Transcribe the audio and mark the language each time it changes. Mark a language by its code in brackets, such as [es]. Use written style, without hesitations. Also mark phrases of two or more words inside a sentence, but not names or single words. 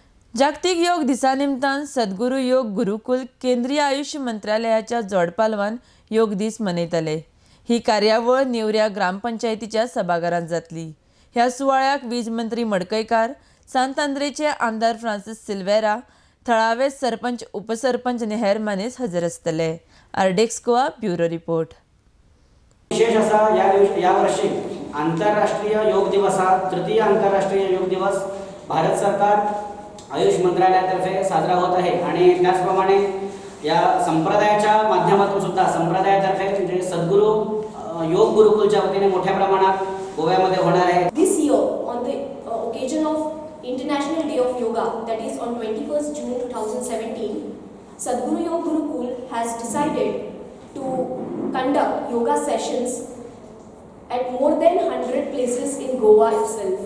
[kok] जागतिक योग दिसा निमतान सद्गुरू योग गुरुकुल केंद्रीय आयुष मंत्रालयाच्या जोडपालवान योग दीस मनयतले। ही कार्यावळ नेवऱ्या ग्रामपंचायतीच्या सभाघरांत जातली। ह्या सुवाळ्याक वीज मंत्री मडकयकार, सांत आंद्रेचे आमदार फ्रांसिस सिल्वेरा, थळावे सरपंच उपसरपंच आनी हेर मानेस हजर आसतले। [en] Ardex Goa Bureau Report. [mr] विशेष असा या वर्षी आंतरराष्ट्रीय योग दिवस हा तृतीय आंतरराष्ट्रीय योग दिवस भारत सरकार आयुष मंत्रालयातर्फे साजरा होत आहे आणि त्याचप्रमाणे या संप्रदायाच्या माध्यमातून सुद्धा संप्रदायातर्फे म्हणजे सद्गुरू योग गुरुकुलच्या वतीने मोठ्या प्रमाणात गोव्यामध्ये होणार आहे। [en] This year on the occasion of International Day of Yoga, that is on 21st June 2017, Sadhguru Yoga Gurukul has decided to conduct yoga sessions at more than 100 places in Goa itself.